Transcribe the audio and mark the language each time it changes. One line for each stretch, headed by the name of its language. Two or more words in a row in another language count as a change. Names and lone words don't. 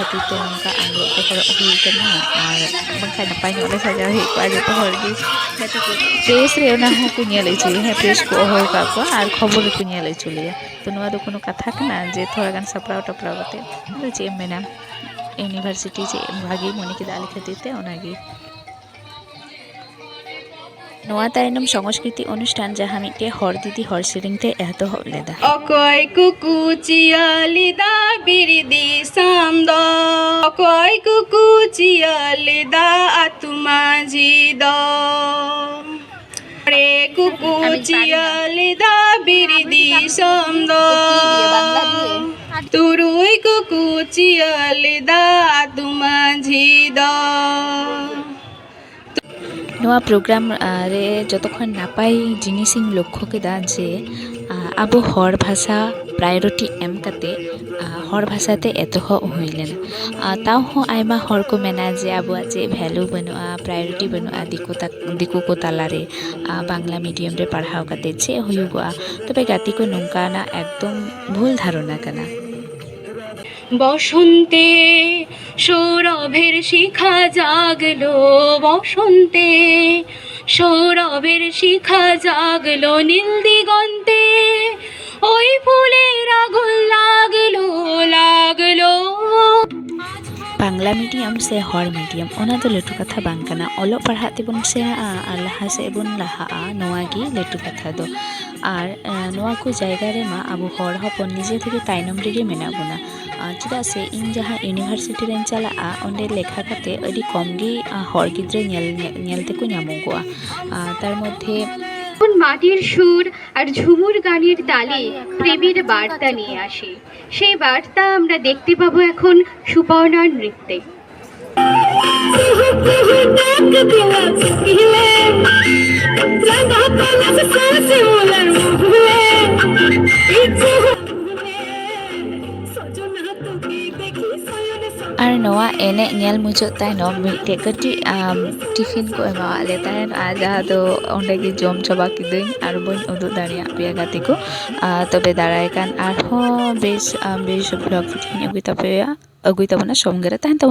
Santali: खातिर तो उनका आंगो को पर हुई कना और बंखा नपाय नले सजा हे को आज तो हरगी गाती को प्रेस रे ना हो को नेले छि हे प्रेस को होय का को और खबर को नेले चले तो नवा दो कोनो कथा कना जे थोड़ा गान सपराव टपराव कते तो जे मेना यूनिवर्सिटी जे भागी मने के दाले खातिर ते ओनागी नोआ ताइनम संस्कृति अनुष्ठान जहाँ मिटे हर दीदी हर सेरिंगते एहतो हबलेदा अकय कुकुचियालिदा बिरिदि सामद अकय कुकुचियालिदा आतुमाजी द रे कुकुचियालिदा बिरिदि सामद तुरुई कुकुचियालिदा आतुमाजी द नोआ प्रोग्राम रे जतक्षण नापाय जिनिसिंग लक्ष्य केदा जे आबो हर भाषा प्रायोरिटी एम कते हर भाषाते एतह हुइलेना ताव हो आइमा हर को मेना जे आबो जे भ्यालु बनुआ प्रायोरिटी बनुआ दिकु को तालारे बांग्ला मीडियम रे पढ़ाव कते जे हुयुगआ तबे गाती को नोंकाना एकदम भूल धारणा कना
Bangla: বসন্তে সৌরভের শিখা জাগলো বসন্তে সৌরভের শিখা জাগলো নীল দিগন্তে ওই ফুলের আগুন লাগলো লাগলো
Santali: बांग्ला मीडियम से हर मीडियम ओना दो लेटू कथा बांकना ओलो पढ़ाते बन से आर लहा से बन लहा नोआगी लेटू कथा दो आर नोआ को जायगा रे मा आबो हर हपन
Bangla: নিজে থেকে
Santali: ताइनम रेगे मेना बुना चेदा से इन जहाँ यूनिवर्सिटी रेन चला ओंडे लेखा काते अडी कम गे हर गिद्रे नेलते को नामोगोआ तार मध्य
Bangla: মাটির সুর আর ঝুমুর গানের তালে প্রেমের বার্তা নিয়ে আসে সেই বার্তা আমরা দেখতে পাবো এখন সুপর্ণার নৃত্যে
Santali: और नोआ एने नेल मुचाद ताइनम मिटे कटी टिफिन को एमा ले ताहेन आ जहाँ दो ओंडे गे जम चबा किदुं और बन उदुग दाड़िया पेया गाते को तबे दाराय कान आर हो बेस ब्लॉग भिडियो अगुइ ताबना समगेरे ताहेन।